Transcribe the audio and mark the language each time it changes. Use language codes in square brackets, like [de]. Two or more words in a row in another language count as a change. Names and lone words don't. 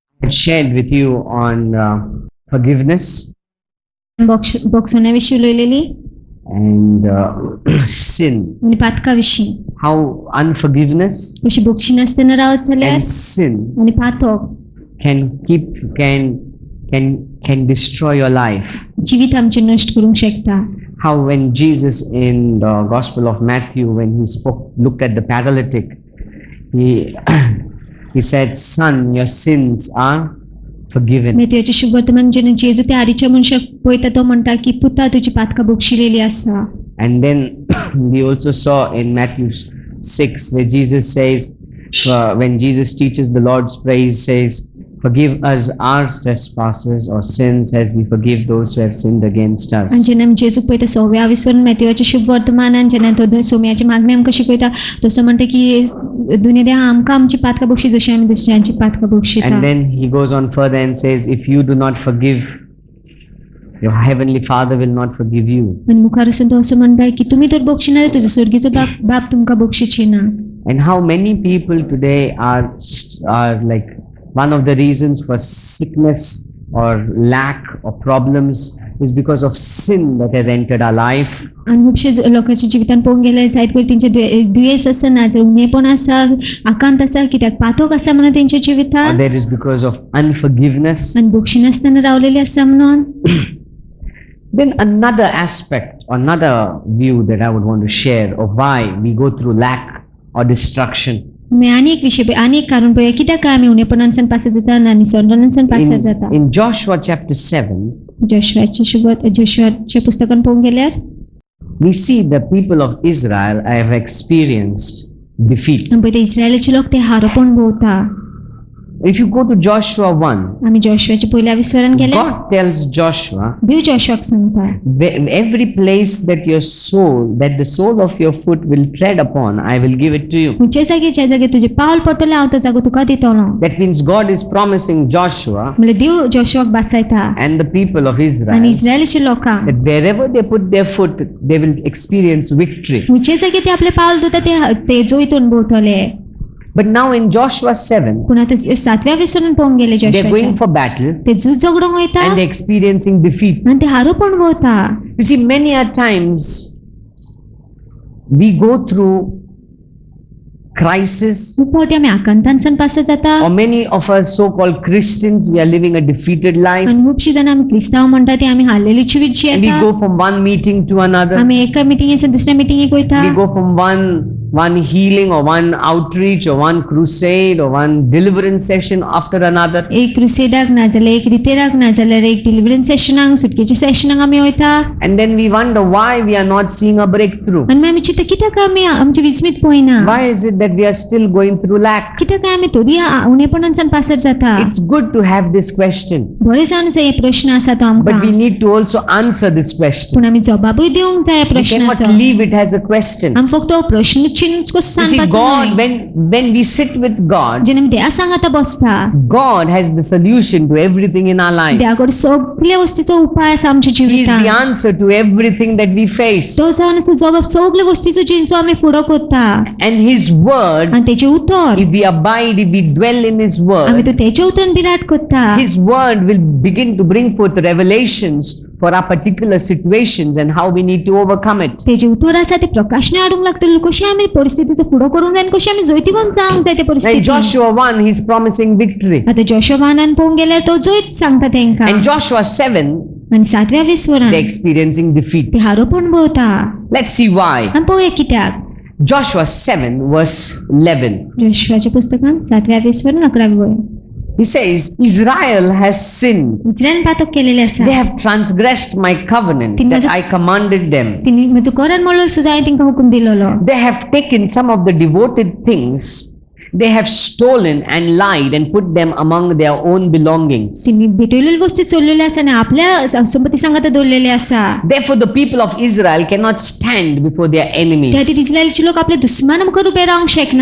[en] shared with you on forgiveness [kok] बोगसण्याविषयी उलयलेली [en] and sin. [kok] आनी पातकाविषयी [en] How unforgiveness [kok] कशी बोगशी नासतना रावत जाल्यार [en] and sin [kok] आनी पातक [en] can destroy your life. [kok] जिवीत आमचे नष्ट करूंक शकता. [en] How when Jesus in the Gospel of Matthew, when he looked at the paralytic, he said, "Son, your sins are forgiven." [kok] मेथ्याचे शुभ वर्तमान जेन्ना जेजू त्या आरीच्या मनशाक पळयता तो म्हणटा की पुता तुजी पातकां बोगशिलेली आसा. [en] And then we also saw in Matthew 6 where Jesus says, when Jesus teaches the Lord's Prayer, he says, "Forgive us our trespasses or sins as we forgive those who have sinned against us." [kok] आनी जेन्ना जेजू पळयता सव्या विसरून मेथ्याचे शुभ वर्तमानान जेन्ना तो सोम्याची मागणी आमकां शिकयता तसो म्हणटा की दुनिया आमकां आमची पातकां बोगशी जशी आमी दुसऱ्यांची पातकां बोगशिता. [en] And then he goes on further and says, if you do not forgive, your heavenly Father will not forgive you. [kok] आनी मुखार वचून तो असो म्हणटा की तुमी तर बोगशिना जाल्यार तुजो सुर्गीचो बाप तुमकां बोगशिची ना. [en] And how many people today are like, one of the reasons for sickness or lack or problems is because of sin that has entered our life. [kok] आनी खुबशे लोकांच्या जिवितान पळोवंक गेल्यार जायत पयर तेंचे दुयेंस आसा ना तर उणेपण आसा आकांत आसा कित्याक पातक आसा म्हणून तेंच्या [en] Or [kok] जिवितान [en] there is because of unforgiveness. [kok] आनी बोगशी नासतना रावलेली आसा म्हणून. [en] Then another aspect, another view that I would want to share of why we go through lack or destruction. [kok] आनी एक विषय आनी एक कारण पळोवया कित्याक आमी उणेपणांतल्यान पासय जाता आनी संडणांतल्यान पासय जाता. [en] In Joshua chapter 7, [kok] जोशुआच्या पुस्तकान पळोवंक गेल्यार [en] we see the people of Israel have experienced defeat. [kok] पळय ते इस्रायलाचे लोक ते हारपण भोवता. [en] If you go to Joshua 1, [kok] आमी जोशुआच्या पयल्या विसरान गेल्यार [en] God tells Joshua, [kok] देव जोशुआक सांगता [en] every place that the sole of your foot will tread upon, I will give it to you. [kok] खंयचे जागे ज्या तुजे पावल पडटले हांव तो जागो तुका दितलो. [en] That means God is promising Joshua [kok] म्हणजे देव जोशुआक बासायता [en] and the people of [kok] आनी [en] Israel [kok] इस्रायलाचे लोकांक [en] that wherever they put their foot, they will experience victory. [kok] खंयचे जागे ते आपले पावल दवरता ते जोयतून भोवतले. [en] But now in Joshua 7, [kok] पूण आतां 7व्या विसरून पळोवंक गेले [en] they're [kok] जोशुआच्या [en] going for battle [kok] ते झूज झगडोंक वयता [en] and they're experiencing defeat. [kok] आनी ते हारपण भोवता. [en] You see, many a times we go through crisis, [kok] खूब फावटी आमी आकांतांतल्यान पासय जाता [en] or many of us so-called Christians, we are living a defeated life, [kok] आनी खुबशीं जाणां आमी क्रिस्तांव म्हणटा ती आमी हारलेली जिवीत [en] and we [kok] जियेता. [en] go from one meeting to another. [kok] आमी एका मिटिंगेसान दुसऱ्या मिटिंगेक वयता. [en] We go from one healing or one outreach or one crusade or one deliverance session after another. [kok] एक क्रुसेडाक ना जाल्यार एक रितेराक ना जाल्यार एक [en] deliverance session [kok] सुटकेच्या सेशनाक आमी वयता. [en] And then we wonder why we are not seeing a breakthrough. [kok] आनी मागीर आमी चिंतता कित्याक आमी आमची विस्मीत पळयना. [en] Why is it that we are still going through lack? [kok] कित्याक आमी थोडी उणेपणांतल्यान पासय जाता. [en] It's good to have this question, [kok] बरें जावन आसा हे प्रश्न आसा तो [en] but we [kok] आमकां [en] need to also answer this question. [kok] पूण आमी जबाबूय दिवंक जाय [en] We cannot [kok] प्रश्नाचो. [en] leave it as a question. [kok] आमी फक्त हो प्रश्न चिन्ह कसो [en] You see, [kok] सांगपाचो [en] God, [kok] न्हय. [en] when we sit with God, [kok] जेन्ना आमी देवा सांगाता बसता [en] God has the solution to everything in our life. [kok] देवा कडेन सगळ्या वस्तीचो उपाय आसा आमच्या [en] He is [kok] जिवितांत. [en] the answer to everything that we face. [kok] तो जावन आसा जबाब सगळ्या वस्तीचो जिंचो आमी फुडो करता. [en] And His word, [kok] आनी तेचे उतर [en] if we abide, if we dwell in His [kok] आमी [en] word, [kok] तो तेचे उतरान विराट करता. [en] His word will begin to bring forth revelations for our particular situations and how we need to overcome it. [kok] तेजे उतर आसा ते प्रकाशने हाडूंक लागतले कशी आमी परिस्थितीचो फुडो करूंक जाय आनी कशी आमी जैतिवंत जावंक जाय ते [en] Now in [kok] परिस्थिती. [en] Joshua 1, He's promising victory. [kok] आतां जोशुआन पळोवंक गेल्यार तो जैत सांगता तेंकां. [en] And Joshua 7, [kok] आनी 7व्या विस्वरान [en] they're experiencing defeat. [kok] ते हारोपण भोवता. [en] Let's see why. [kok] आनी पळोवया कित्याक. [en] Joshua 7 verse 11. [kok] जोशुआच्या पुस्तकान 7व्या विस्वरान 11वी वय. [en] He says, Israel has sinned. [kok] इस्रायेलान पातक केलेले आसा. [en] They have transgressed my covenant that I commanded them. [kok] तिनी म्हजो करार मोडलो सो जाय तेंकां हुकूम दिलोलो. [en] They have taken some of the devoted things. They have stolen and lied and put them among their own belongings. [kok] तिनी भेटलेली वस्तू चोरलेली आसा आनी आपल्या संपत्ती सांगात दवरलेले आसा. [en] Therefore, the people of Israel cannot stand before their [kok] त्या [en] enemies. [kok] खातीर इस्रायलचे लोक आपल्या दुस्माना मुखार उबे रावंक शकना.